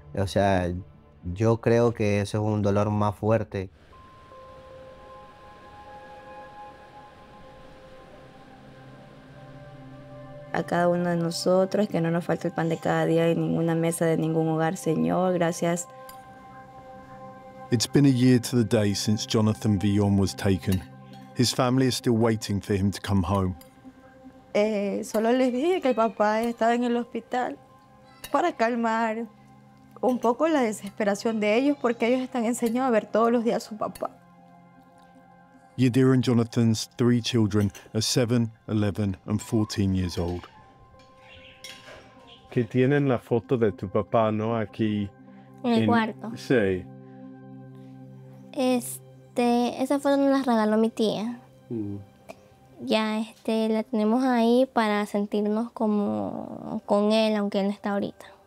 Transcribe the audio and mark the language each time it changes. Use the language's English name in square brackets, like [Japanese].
[Spanish] O sea, yo creo que eso es un dolor más fuerte. A cada uno de nosotros, que no nos falte el pan de cada día en ninguna mesa de ningún hogar, Señor, gracias. [English] It's been a year to the day since Jonathan Villon was taken. His family is still waiting for him to come home. [Spanish] Solo les dije que el papá estaba en el hospital para calmar un poco la desesperación de ellos, porque ellos están enseñados a ver todos los días a su papá. [English] Yadira and Jonathan's three children are 7, 11, and 14 years old. [Spanish] Que tienen la foto de tu papá, ¿no? Aquí. En el cuarto. Sí. Esa foto nos la regaló mi tía. Ya, la tenemos ahí para sentirnos como con él, aunque él no está ahorita.